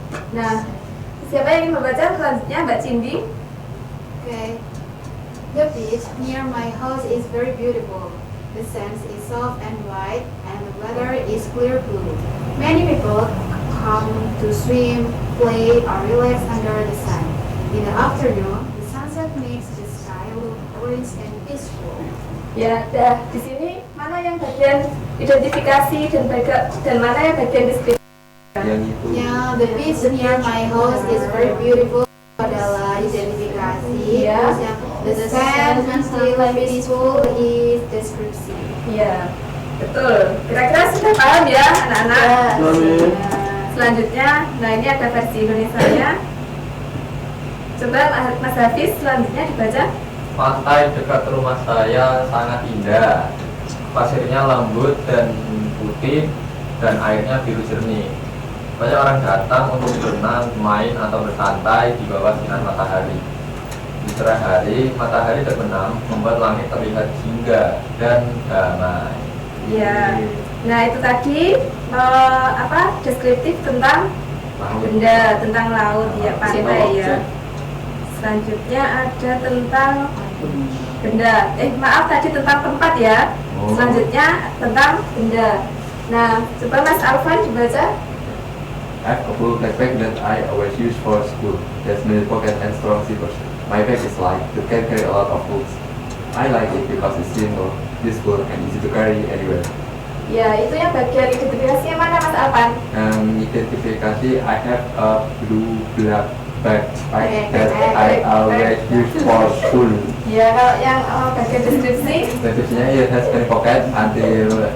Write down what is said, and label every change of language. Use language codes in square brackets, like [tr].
[id] Nah, siapa yang ingin membaca selanjutnya? Mbak Cindy. [en] Okay. The beach near my house is very beautiful. The sand is soft and white, and the weather is clear blue. Many people come to swim, play, or relax under the sun. In the afternoon, the sunset makes the sky look orange and peaceful. [id] Ya, dah di sini mana yang bagian identifikasi dan mana yang bagian deskripsi? Yang itu. [en] Yeah, the beach near my house is very beautiful. [id] Adalah identifikasi. Iya. Terus yang [en] the sand and still peaceful is deskripsi. [id] Iya, betul. Kira-kira sudah paham ya anak-anak? [en] Yes. [id] Selanjutnya, nah ini ada versi Indonesianya. Coba Mas Hafiz selanjutnya dibaca. pantai dekat rumah saya sangat indah. Pasirnya lembut dan putih dan airnya biru jernih. Banyak orang datang untuk berenang, main atau bersantai di bawah sinar matahari. Di sore hari, matahari terbenam membuat langit terlihat jingga dan damai. Ya. Nah itu tadi deskriptif tentang benda, tentang laut ya, pantai ya. Selanjutnya ada tentang benda. Maaf tadi tentang tempat ya. Selanjutnya tentang benda. Nah, coba Mas Alvan dibaca. [en] I have a full backpack that I always use for school. There's many pockets and strong zippers. My bag is light, you can carry a lot of books. I like it because it's simple, useful, and easy to carry anywhere. [id] Ya, itu yang bagian identifikasinya mana Mas Alvan? [en] Identifikasi, I have a blue black backpack that I always use for school. [id] Ya, kalau yang bagian deskripsi [en] Deskripsinya it has many pockets until